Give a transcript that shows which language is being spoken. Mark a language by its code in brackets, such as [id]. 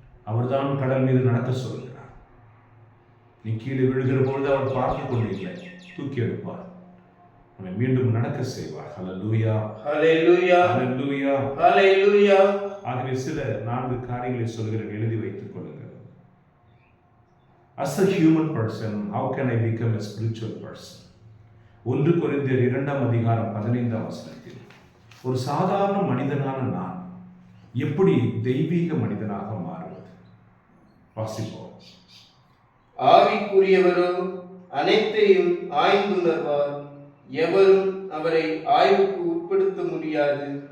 [ta] அவர்தான் கடல் மீது நடக்க சொல்கிறார். நீ கீழே விழுகிற பொழுது அவர் பார்த்து கொண்டு இல்லை, தூக்கி எடுப்பார், உன்னை மீண்டும் நடக்க செய்வார். ஹல்லேலூயா, ஹல்லேலூயா, ஹல்லேலூயா, ஹல்லேலூயா. ஆகவே சில 4 காரியங்களை சொல்கிறேன், எழுதி வைத்துக் கொள்ளுங்கள். [en] As a human person, how can I become a spiritual person? [ta] 1 கொரிந்தியர் 2:15 ஒரு சாதாரண மனிதனான நான் எப்படி தெய்வீக மனிதனாக மாறுவது? வாசிப்போம். ஆவிக்குரியவரோ அனைத்தையும் ஆய்ந்துணர்வார், எவரும் அவரை ஆய்வுக்கு உட்படுத்த முடியாது.